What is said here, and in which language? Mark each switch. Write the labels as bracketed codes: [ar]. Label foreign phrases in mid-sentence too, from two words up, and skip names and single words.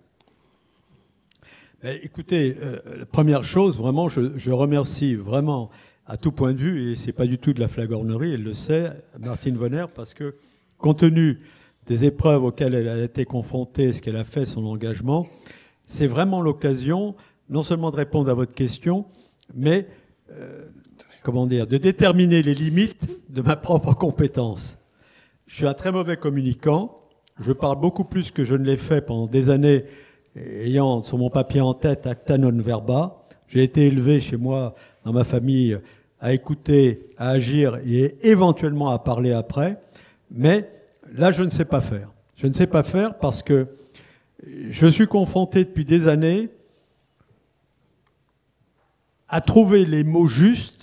[fr] Écoutez, la première chose, vraiment, je remercie vraiment à tout point de vue, et c'est pas du tout de la flagornerie, elle le sait, Martine Vonner, parce que compte tenu des épreuves auxquelles elle a été confrontée, ce qu'elle a fait, son engagement, c'est vraiment l'occasion, non seulement de répondre à votre question, mais comment dire, de déterminer les limites de ma propre compétence. Je suis un très mauvais communicant. Je parle beaucoup plus que je ne l'ai fait pendant des années, ayant sur mon papier en tête [la] acta non verba. [fr] J'ai été élevé chez moi, dans ma famille, à écouter, à agir et éventuellement à parler après. Mais là, je ne sais pas faire. Je ne sais pas faire parce que je suis confronté depuis des années à trouver les mots justes.